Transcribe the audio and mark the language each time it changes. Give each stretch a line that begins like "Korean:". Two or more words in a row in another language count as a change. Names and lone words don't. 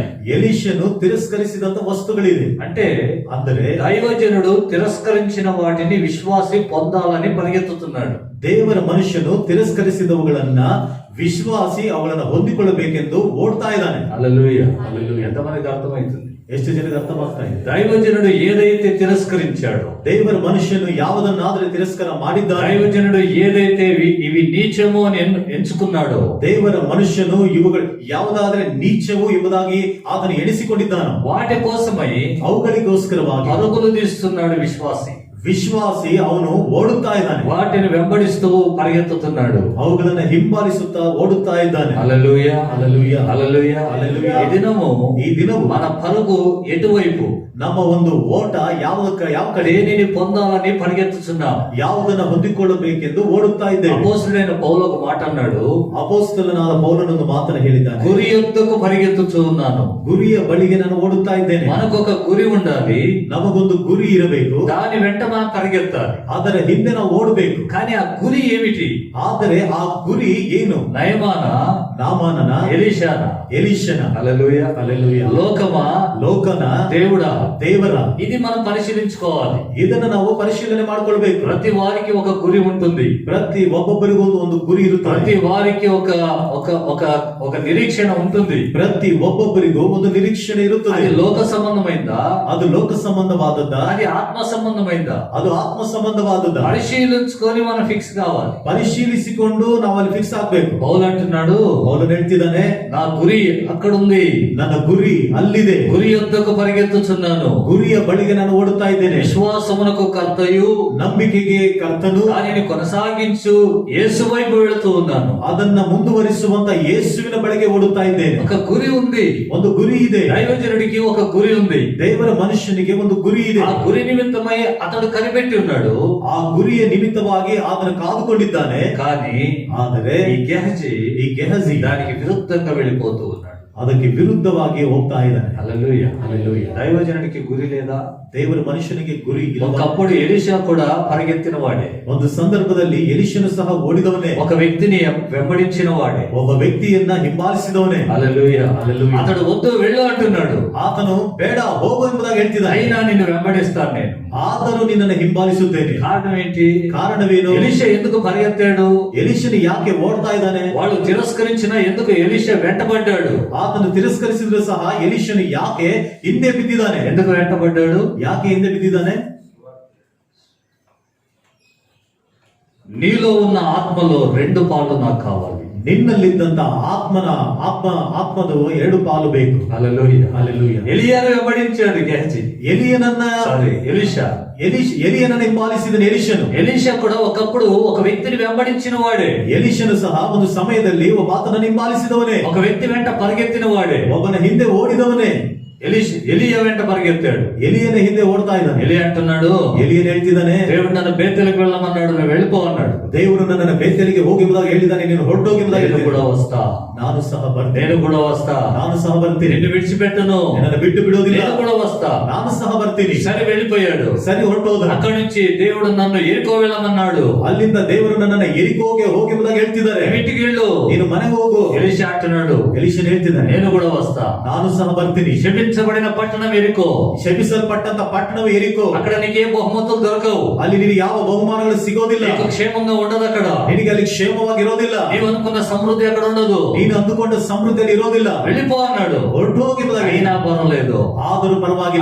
Kannada: ಎಲೀಷನು ತಿರಸ್ಕರಿಸಿದಂತ ವಸ್ತುಗಳಿದೆ. ಅಂದರೆ
Telugu: దైవజనుడు తిరస్కరించిన వాటిని విశ్వాసి పొందాలని పరిగెత్తుతున్నాడు.
Kannada: ದೇವರ ಮನುಷ್ಯನು ತಿರಸ್ಕರಿಸಿದವುಗಳನ್ನ ವಿಶ್ವಾಸಿ ಅವುಗಳನ್ನು ಹೊಂದಿಕೊಳ್ಳಬೇಕೆಂದು ಓಡ್ತಾ ಇದ್ದಾನೆ.
Telugu: హల్లెలూయా, హల్లెలూయా. ఎంతమందికి అర్థమవుతుంది?
Kannada: ಎಷ್ಟು ಜನಕ್ಕೆ ಅರ್ಥವಾಗ್ತಾ ಇದೆ?
Telugu: దైవజనుడు ఏదైతే తిరస్కరించాడో,
Kannada: ದೇವರ ಮನುಷ್ಯನು ಯಾವುದನ್ನಾದ್ರೆ ತಿರಸ್ಕಾರ ಮಾಡಿದ್ದಾನೆ,
Telugu: దైవజనుడు ఏదైతే ఇవి నీచము అని ఎంచుకున్నాడో,
Kannada: ದೇವರ ಮನುಷ್ಯನು ಇವುಗಳು ಯಾವುದಾದ್ರೆ ನೀಚವು ಎಂಬುದಾಗಿ ಆತನು ಎಣಿಸಿಕೊಂಡಿದ್ದಾನೋ
Telugu: వాటి కోసమై
Kannada: ಅವುಗಳಿಗೋಸ್ಕರವಾಗಿ
Telugu: పరుగులు తీస్తున్నాడు విశ్వాసి.
Kannada: ವಿಶ್ವಾಸಿ ಅವನು ಓಡುತ್ತಾ ಇದ್ದಾನೆ,
Telugu: వాటిని వెంబడిస్తూ పరిగెత్తుతున్నాడు.
Kannada: ಅವುಗಳನ್ನ ಹಿಂಬಾಲಿಸುತ್ತಾ ಓಡುತ್ತಾ ಇದ್ದಾನೆ.
Telugu: హల్లెలూయా, హల్లెలూయా, హల్లెలూయా. హల్లెలూయా. ఈ దినము మన పరుగు ఎటువైపు,
Kannada: ನಮ್ಮ ಒಂದು ಓಟ ಯಾವ ಕಡೆ,
Telugu: దేనిని పొందాలని పరిగెత్తుతున్నాం.
Kannada: ಯಾವುದನ್ನ ಹೊಂದಿಕೊಳ್ಳಬೇಕೆಂದು ಓಡುತ್ತಾ ಇದ್ದೇವೆ.
Telugu: అపోస్తలుడైన పౌలు ఒక మాట అన్నాడు,
Kannada: ಅಪೊಸ್ತಲನಾದ ಪೌಲನೊಂದು ಮಾತನ್ನು ಹೇಳಿದ್ದಾನೆ,
Telugu: గురి యొద్దకు పరిగెత్తుచూ ఉన్నాను.
Kannada: ಗುರಿಯ ಬಳಿಗೆ ನಾನು ಓಡುತ್ತಾ ಇದ್ದೇನೆ.
Telugu: మనకొక గురి ఉండాలి,
Kannada: ನಮಗೊಂದು ಗುರಿ ಇರಬೇಕು,
Telugu: దాని వెంట మనం పరిగెత్తాలి.
Kannada: ಅದರ ಹಿಂದೆ ನಾವು ಓಡಬೇಕು.
Telugu: కానీ ఆ గురి ఏమిటి?
Kannada: ಆದರೆ ಆ ಗುರಿ ಏನು? ನಾಮಾನನ,
Telugu: ఎలీషాన,
Kannada: ಎಲೀಷನ,
Telugu: హల్లెలూయా,
Kannada: ಹಲ್ಲೆಲೂಯಾ,
Telugu: లోకమా,
Kannada: ಲೋಕನ,
Telugu: దేవుడా,
Kannada: ದೇವರ.
Telugu: ఇది మనం పరిశీలించుకోవాలి.
Kannada: ಇದನ್ನ ನಾವು ಪರಿಶೀಲನೆ ಮಾಡಿಕೊಳ್ಬೇಕು.
Telugu: ప్రతి వారికి ఒక గురి ఉంటుంది.
Kannada: ಪ್ರತಿ ಒಬ್ಬೊಬ್ಬರಿಗೂ ಒಂದು ಗುರಿ ಇರುತ್ತದೆ.
Telugu: ప్రతి వారికి ఒక ఒక ఒక ఒక నిరీక్షణ ఉంటుంది.
Kannada: ಪ್ರತಿ ಒಬ್ಬೊಬ್ಬರಿಗೂ ಒಂದು ನಿರೀಕ್ಷಣೆ ಇರುತ್ತದೆ.
Telugu: అది లోక సంబంధమైందా,
Kannada: ಅದು ಲೋಕ ಸಂಬಂಧವಾದದ್ದ,
Telugu: అది ఆత్మ సంబంధమైందా?
Kannada: ಅದು ಆತ್ಮ ಸಂಬಂಧವಾದದ್ದ.
Telugu: పరిశీలించుకొని మనం ఫిక్స్ కావాలి.
Kannada: ಪರಿಶೀಲಿಸಿಕೊಂಡು ನಾವು ಅಲ್ಲಿ ಫಿಕ್ಸ್ ಆಗ್ಬೇಕು.
Telugu: పౌలు అంటున్నాడు,
Kannada: ಪೌಲನು ಹೇಳ್ತಿದ್ದಾನೆ,
Telugu: నా గురి అక్కడ ఉంది,
Kannada: ನನ್ನ ಗುರಿ ಅಲ್ಲಿದೆ,
Telugu: గురి యొద్దకు పరిగెత్తుచున్నాను.
Kannada: ಗುರಿಯ ಬಳಿಗೆ ನಾನು ಓಡುತ್ತಾ ಇದ್ದೇನೆ.
Telugu: విశ్వాసమునకు కర్తయు
Kannada: ನಂಬಿಕೆಗೆ ಕರ್ತನು,
Telugu: దానిని కొనసాగించు యేసు వైపు వెళుతూ ఉన్నాను.
Kannada: ಅದನ್ನ ಮುಂದುವರಿಸುವಂತ ಯೇಸುವಿನ ಬಳಿಗೆ ಓಡುತ್ತಾ ಇದ್ದೇನೆ.
Telugu: ఒక గురి ఉంది,
Kannada: ಒಂದು ಗುರಿ ಇದೆ.
Telugu: దైవజనుడికి ఒక గురి ఉంది.
Kannada: ದೇವರ ಮನುಷ್ಯನಿಗೆ ಒಂದು ಗುರಿ ಇದೆ.
Telugu: ఆ గురి నిమిత్తమై అతడు కనిపెట్టి ఉన్నాడు.
Kannada: ಆ ಗುರಿಯ ನಿಮಿತ್ತವಾಗಿ ಆತನು ಕಾದುಕೊಂಡಿದ್ದಾನೆ.
Telugu: కానీ
Kannada: ಆದರೆ
Telugu: ఈ గెహజీ దానికి విరుద్ధంగా వెళ్ళిపోతూ ఉన్నాడు.
Kannada: ಅದಕ್ಕೆ ವಿರುದ್ಧವಾಗಿ ಹೋಗ್ತಾ ಇದ್ದಾನೆ.
Telugu: హల్లెలూయా, హల్లెలూయా. దైవజనుడికి గురి లేదా?
Kannada: ದೇವರ ಮನುಷ್ಯನಿಗೆ ಗುರಿ ಇಲ್ಲ.
Telugu: ఒకప్పుడు ఎలీషా కూడా పరిగెత్తిన వాడే,
Kannada: ಒಂದು ಸಂದರ್ಭದಲ್ಲಿ ಎಲೀಷನು ಸಹ ಓಡಿದವನೇ,
Telugu: ఒక వ్యక్తిని వెంబడించిన వాడే,
Kannada: ಒಬ್ಬ ವ್ಯಕ್ತಿಯನ್ನ ಹಿಂಬಾಲಿಸಿದವನೇ.
Telugu: హల్లెలూయా, హల్లెలూయా. అతడు వద్దు వెళ్ళు అంటున్నాడు.
Kannada: ಆತನು ಬೇಡ ಹೋಗು ಎಂಬುದಾಗಿ ಹೇಳ್ತಿದ್ದಾನೆ.
Telugu: అయినా నిన్ను వెంబడిస్తాను నేను.
Kannada: ಆದರೂ ನಿನ್ನನ್ನು ಹಿಂಬಾಲಿಸುತ್ತೇನೆ.
Telugu: కారణం ఏంటి?
Kannada: ಕಾರಣವೇನು?
Telugu: ఎలీషా ఎందుకు పరిగెత్తాడు?
Kannada: ಎಲೀಷನು ಯಾಕೆ ಓಡ್ತಾ ಇದ್ದಾನೆ?
Telugu: వాళ్ళు తిరస్కరించిన ఎందుకు ఎలీషా వెంటబడ్డాడు?
Kannada: ಆತನು ತಿರಸ್ಕರಿಸಿದ್ರು ಸಹ ಎಲೀಷನು ಯಾಕೆ ಹಿಂದೆ ಬಿದ್ದಿದ್ದಾನೆ?
Telugu: ఎందుకు వెంటబడ్డాడు?
Kannada: ಯಾಕೆ ಹಿಂದೆ ಬಿದ್ದಿದ್ದಾನೆ?
Telugu: నీలో ఉన్న ఆత్మలో 2 పాలు నాకు కావాలి.
Kannada: ನಿನ್ನಲ್ಲಿದ್ದಂತ ಆತ್ಮದ 2 ಪಾಲು ಬೇಕು.
Telugu: హల్లెలూయా, హల్లెలూయా. ఎలియాను వెంబడించాడు గెహజీ.
Kannada: ಎಲಿಯನನ್ನ ಹಿಂಬಾಲಿಸಿದನು ಎಲೀಷನು.
Telugu: ఎలీషా కూడా ఒకప్పుడు ఒక వ్యక్తిని వెంబడించిన వాడే,
Kannada: ಎಲೀಷನು ಸಹ ಒಂದು ಸಮಯದಲ್ಲಿ ಒಬ್ಬ ಆತನನ್ನು ಹಿಂಬಾಲಿಸಿದವನೇ,
Telugu: ఒక వ్యక్తి వెంట పరిగెత్తిన వాడే,
Kannada: ಒಬ್ಬನ ಹಿಂದೆ ಓಡಿದವನೇ.
Telugu: ఎలియా వెంట పరిగెత్తాడు.
Kannada: ಎಲಿಯನ ಹಿಂದೆ ಓಡ್ತಾ ಇದ್ದಾನೆ.
Telugu: ఎలియా అంటున్నాడు,
Kannada: ಎಲಿಯನ್ ಹೇಳ್ತಿದ್ದಾನೆ,
Telugu: దేవుడు నన్ను బేతేలుకు వెళ్ళమన్నాడు, నువ్వు వెళ్ళిపో అన్నాడు.
Kannada: ದೇವರು ನನ್ನನ್ನು ಬೇತೇಲಿಗೆ ಹೋಗಿ ಎಂಬುದಾಗಿ ಹೇಳಿದ್ದಾನೆ, ನೀನು ಹೊರಟೋಗಿ ಎಂಬುದಾಗಿ
Telugu: నేను కూడా
Kannada: ಹೇಳಿದ್ದಾನೆ.
Telugu: వస్తా,
Kannada: ನಾನು ಸಹ ಬರ್ತೇನೆ,
Telugu: నేను కూడా వస్తా,
Kannada: ನಾನು ಸಹ ಬರ್ತೀನಿ,
Telugu: నిన్ను విడిచిపెట్టను,
Kannada: ನಿನ್ನನ್ನು ಬಿಟ್ಟು ಬಿಡೋದಿಲ್ಲ,
Telugu: నేను కూడా వస్తా,
Kannada: ನಾನು ಸಹ ಬರ್ತೀನಿ.
Telugu: సరే వెళ్ళిపోయాడు.
Kannada: ಸರಿ ಹೊರಟೋದ.
Telugu: అక్కడి నుంచి దేవుడు నన్ను ఎరుకో వెళ్ళమన్నాడు.
Kannada: ಅಲ್ಲಿಂದ ದೇವರು ನನ್ನನ್ನು ಎರಿಕೋಗೆ ಹೋಗಿ ಎಂಬುದಾಗಿ ಹೇಳ್ತಿದ್ದಾರೆ,
Telugu: ఇంటికి వెళ్ళు,
Kannada: ನೀನು ಮನೆಗೆ ಹೋಗು.
Telugu: ఎలీషా అంటున్నాడు,
Kannada: ಎಲೀಷನ್ ಹೇಳ್ತಿದ್ದಾನೆ,
Telugu: నేను కూడా వస్తా,
Kannada: ನಾನು ಸಹ ಬರ್ತೀನಿ.
Telugu: శపించబడిన పట్టణం ఎరికో,
Kannada: ಶಪಿಸಲ್ಪಟ್ಟಂತ ಪಟ್ಟಣವು ಎರಿಕೋ,
Telugu: అక్కడ నీకే బహుమతులు దొరకవు,
Kannada: ಅಲ್ಲಿ ನಿನಗೆ ಯಾವ ಬಹುಮಾನಗಳು ಸಿಗೋದಿಲ್ಲ,
Telugu: నీకు క్షేమంగా ఉండదు, అక్కడ
Kannada: ನಿನಗೆ ಅಲ್ಲಿ ಕ್ಷೇಮವಾಗಿರೋದಿಲ್ಲ,
Telugu: నీవు అనుకున్న సమృద్ధి అక్కడ ఉండదు,
Kannada: ನೀನು ಅಂದುಕೊಂಡ ಸಮೃದ್ಧಿಯಲ್ಲಿ ಇರೋದಿಲ್ಲ.
Telugu: వెళ్ళిపో అన్నాడు.
Kannada: ಹೊರಟೋಗಿ ಎಂಬುದಾಗಿ.
Telugu: అయినా పర్వాలేదు,
Kannada: ಆದರೂ ಪರವಾಗಿಲ್ಲ,